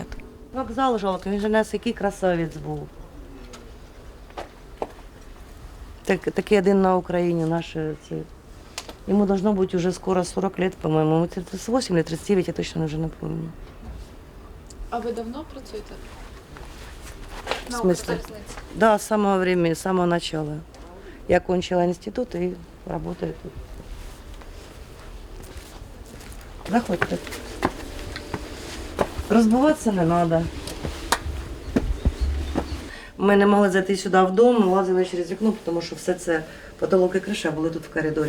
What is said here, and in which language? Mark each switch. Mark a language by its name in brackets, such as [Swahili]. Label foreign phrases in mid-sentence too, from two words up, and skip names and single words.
[Ukrainian] Вокзал жалко, він же у нас який красавець був. Такий один на Україні наш. Йому должно бути вже скоро 40 років, по-моєму. Йому 38 или 39, я точно вже не пам'ятаю. А ви давно працюєте? [Russian] В смысле? Да, с самого времени, с самого начала. Я окончила институт и работаю тут. [Ukrainian] Заходьте. Розбиватися не треба. Ми не могли зайти сюди в дом, лазили через вікно, тому що все це потолок і криша були тут в коридорі.